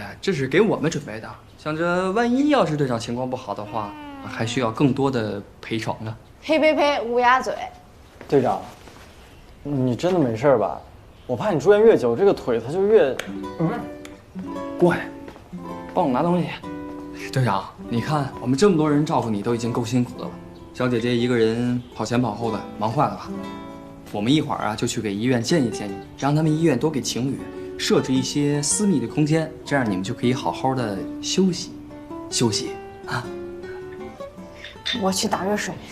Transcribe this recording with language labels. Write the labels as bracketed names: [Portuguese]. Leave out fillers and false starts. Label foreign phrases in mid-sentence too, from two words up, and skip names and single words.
[Chinese] 这是给我们准备的，想着万一要是队长情况不好的话，还需要更多的陪床呢。呸呸呸，乌鸦嘴！队长，你真的没事吧？我怕你住院越久，这个腿它就越…… 过来，帮我拿东西。队长，你看我们这么多人照顧你，都已經夠辛苦的了。小姐姐一個人跑前跑後的，忙壞了吧？我們一會兒啊就去給醫院建議建議，讓他們醫院多給情侶設置一些私密的空間，這樣你們就可以好好的休息休息啊。我去打熱水。